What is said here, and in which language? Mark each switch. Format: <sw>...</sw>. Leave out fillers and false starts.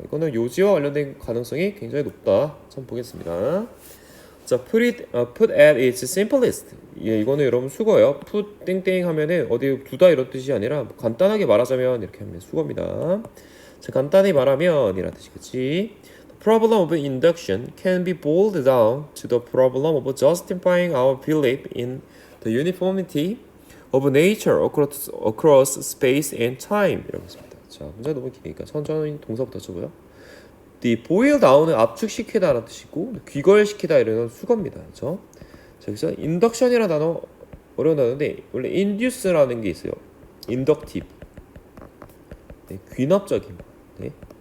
<ko>이거는 요지와 관련된 가능성이 굉장히 높다. 참 보겠습니다. 자,</ko> <en>put at its simplest.</en> <ko>예, 이거는 여러분 수거예요. put 땡땡 하면은 어디 두다 이런 뜻이 아니라 간단하게 말하자면 이렇게 하면 수거입니다. 자, 간단히 말하면 이란 뜻이겠지.</ko> <en>The problem of induction can be boiled down to the problem of justifying our belief in the uniformity of nature across space and time.</en> <ko>이라고 했습니다. 자, 문제 너무 기니까 천천히 동사부터 쳐보요.</ko> <en>The boil down</en> <ko>은 압축시키다라는 뜻이고 귀걸시키다 이런 수거입니다. 그렇죠? 자, 그래서 induction이라는 단어 어려운 단어인데 원래 induce라는 게 있어요. inductive. 네, 귀납적인. 네.</ko>